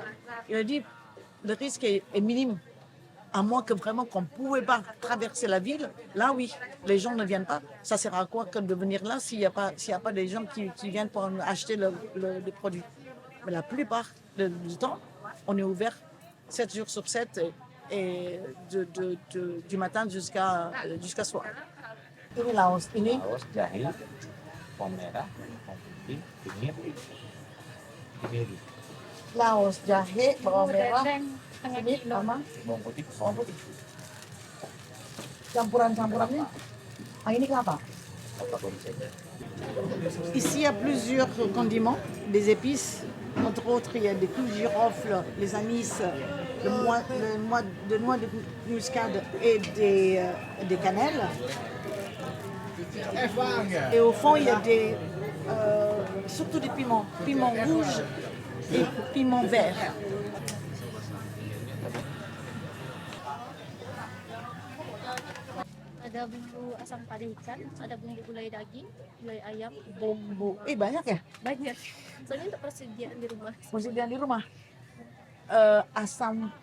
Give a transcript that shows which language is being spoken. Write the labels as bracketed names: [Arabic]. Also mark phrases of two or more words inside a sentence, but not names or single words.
[French] Il a dit, le risque est minime. À moins que vraiment qu'on ne pouvait pas traverser la ville, là oui, les gens ne viennent pas. Ça sert à quoi que de venir là s'il n'y a pas des gens qui viennent pour acheter le produit? Mais la plupart du temps, on est ouvert 7 jours sur 7 et du matin jusqu'à soir. [Indonesian] Ini Laos, ini Laos, jahe, bawang merah, bawang putih, kunyit, ini Laos, jahe, bawang merah, Setengah kunyit, kilo. sama bawang putih, campuran-campurannya. Ini kelapa. apa boleh saja. [French] Ici, il y a plusieurs condiments, des épices. Entre autres, il y a des clous de girofle, les anis, le noix de muscade et des cannelles. Et au fond, il y a surtout des piments rouges et piments verts. [Indonesian] Ada bumbu asam pada ikan, ada bumbu gulai daging, gulai ayam, Bumbu. Banyak ya? banyak. Soalnya untuk persediaan di rumah. Persediaan di rumah. Asam